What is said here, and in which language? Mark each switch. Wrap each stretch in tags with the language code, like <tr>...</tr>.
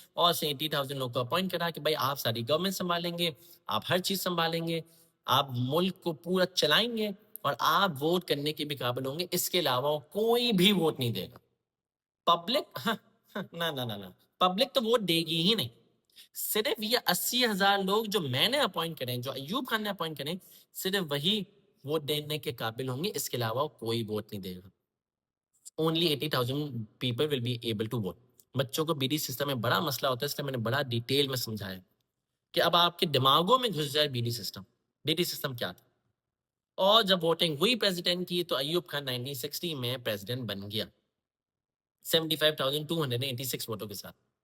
<ur>اور 80,000 لوگوں کو اپوائنٹ کرا کہ بھائی آپ ساری گورنمنٹ سنبھالیں گے, آپ ہر چیز سنبھالیں گے, آپ ملک کو پورا چلائیں گے, اور آپ ووٹ کرنے کے بھی قابل ہوں گے, اس کے علاوہ کوئی بھی ووٹ نہیں دے گا. پبلک نہ پبلک تو ووٹ دے گی ہی نہیں. صرف یہ 80,000 لوگ جو میں نے اپوائنٹ کرے, جو ایوب خان نے اپوائنٹ کرے, صرف وہی ووٹ دینے کے قابل ہوں گے, اس کے علاوہ کوئی ووٹ نہیں دے گا.</ur> <en>Only 80,000 people will be able to vote.</en> <ur>بچوں کو بی ڈی سسٹم میں بڑا مسئلہ ہوتا ہے, اس لیے میں نے بڑا ڈیٹیل میں سمجھایا کہ اب آپ کے دماغوں میں گھس جائے B D system. B D system کیا تھا؟ اور جب ووٹنگ ہوئی پریزیڈنٹ کی تو ایوب خان 1960 میں پریزیڈنٹ بن گیا 75,286 ووٹوں کے ساتھ.</ur>